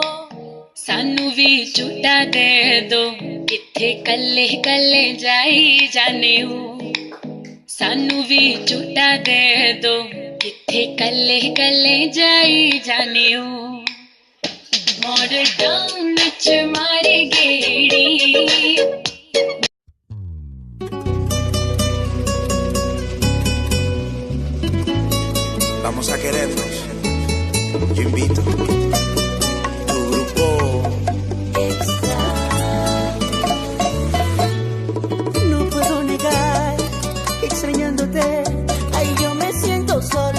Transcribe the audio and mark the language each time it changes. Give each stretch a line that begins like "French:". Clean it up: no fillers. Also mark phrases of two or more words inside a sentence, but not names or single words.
Punjabi: ਸਾਨੂੰ ਵੀ ਝੂਠਾ ਦੇ ਦੋ, ਕਿੱਥੇ ਕੱਲੇ ਕੱਲੇ ਜਾਈ ਜਾਨੇ ਓ, ਸਾਨੂੰ ਵੀ ਝੂਠਾ ਦੇ ਦੋ, ਕਿੱਥੇ ਕੱਲੇ ਕੱਲੇ ਜਾਈ ਜਾਨੇ ਓ, ਮਾਡਲ ਟਾਊਨ ਚ ਮਾਰੀ ਗੇੜੀ।
Spanish: Vamos a querernos. Yo invito. Tu grupo Extra. No puedo negar que extrañándote, ay, yo me siento solo.